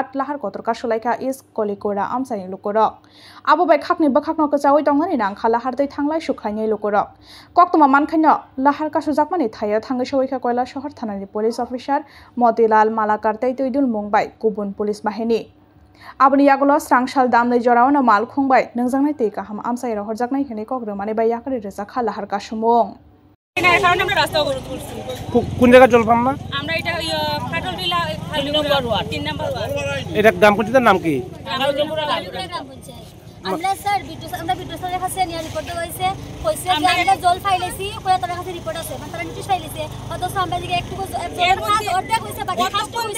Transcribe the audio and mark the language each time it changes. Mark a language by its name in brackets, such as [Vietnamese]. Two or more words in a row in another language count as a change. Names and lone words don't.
[Bodo] लाहार कतर कासलायखा इस कलिकोरा आमसानि लुकरक आबो बाय खाकनि बखाकनो कचावै दंनानि नांखा लाहार दै थांलाय सुख्लायनि लुकरक कक्तमा मानखायनो लाहार कासुजाकमानि थायो थांगै सवैखा कयला शहर थानानि पुलिस अफिसार मतिलाल मालाकार तैतैदुल मुंबाय गुबुन पुलिस बाहिनी आबनि यागलो स्रांसाल दामनै जरावनो माल खुंबाय नोंजांनाय थै गाहाम आमसायरा हरजाकनाय हेने कग्रमानि बाय याकरि रेजाखा लाहार कासुमुं [Bangla] কোন জায়গা জল পাম না আমরা এটা ফাটল বিলা 3 নম্বর ওয়ার্ড এটা গ্রাম পঞ্চায়েতের নাম কি আমরা স্যার আমরা বিদ্যুতের কাছে নিয়ে রিপোর্ট হইছে কইছে যে আমরা জল ফাইলেছি কয় তার কাছে রিপোর্ট আছে মানে তারা নোটিশ ফাইলেছে অথচ আমরা দিকে একটু জলের কাজ অর্ধেক হইছে বাকি কাজটা হইছে